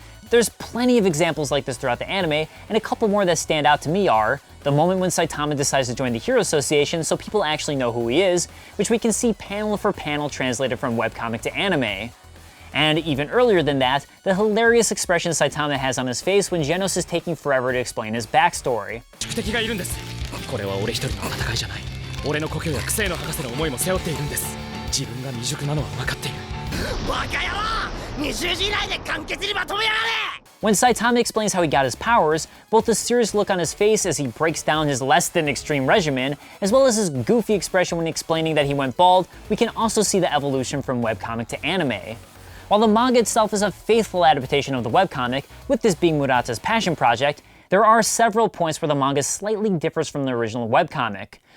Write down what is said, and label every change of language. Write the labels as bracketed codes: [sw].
[en] There's plenty of examples like this throughout the anime, and a couple more that stand out to me are the moment when Saitama decides to join the Hero Association so people actually know who he is, which we can see panel for panel translated from webcomic to anime. And even earlier than that, the hilarious expression Saitama has on his face when Genos is taking forever to explain his backstory. [ja] これは俺一人の戦いじゃない。俺の故郷やクセイの博士の思いも背負っているんです。自分が未熟なのは分かっている。バカ野郎！20時以内で完結にまとめやがれ！ [en] When Saitama explains how he got his powers, both the serious look on his face as he breaks down his less than extreme regimen, as well as his goofy expression when explaining that he went bald, we can also see the evolution from webcomic to anime. While the manga itself is a faithful adaptation of the webcomic, with this being Murata's passion project, there are several points where the manga slightly differs from the original webcomic.